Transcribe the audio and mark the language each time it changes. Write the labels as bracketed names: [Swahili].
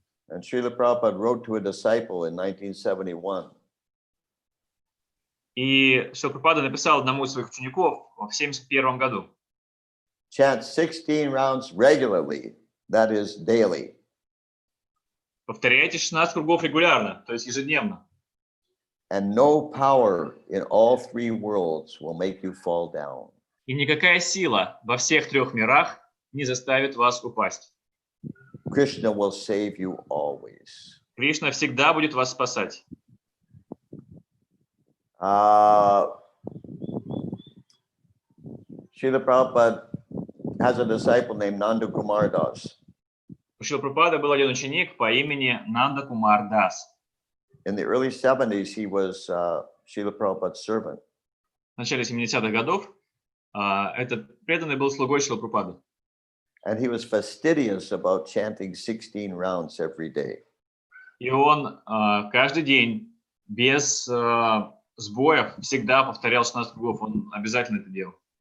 [English] And Srila Prabhupada wrote to a disciple in 1971. [Russian] И Шрила Прабхупада написал одному из своих учеников в 1971 году. [English] Chant 16 rounds regularly, that is daily. [Russian] Повторяйте 16 кругов регулярно, то есть ежедневно. [English] And no power in all three worlds will make you fall down. [Russian] И никакая сила во всех трех мирах не заставит вас упасть. [English] Krishna will save you always. [Russian] Кришна всегда будет вас спасать. [English] Srila Prabhupada has a disciple named Nanda Kumar Das. [Russian] У Шрилы Прабхупады был один ученик по имени Нанда Кумар Дас. [English] In the early 70s, he was Srila Prabhupada's servant. [Russian] В начале 70-х годов этот преданный был слугой Шрилы Прабхупады. [English] And he was fastidious about chanting 16 rounds every day. [Russian] И он каждый день без сбоев всегда повторял 16 кругов. Он обязательно это делал.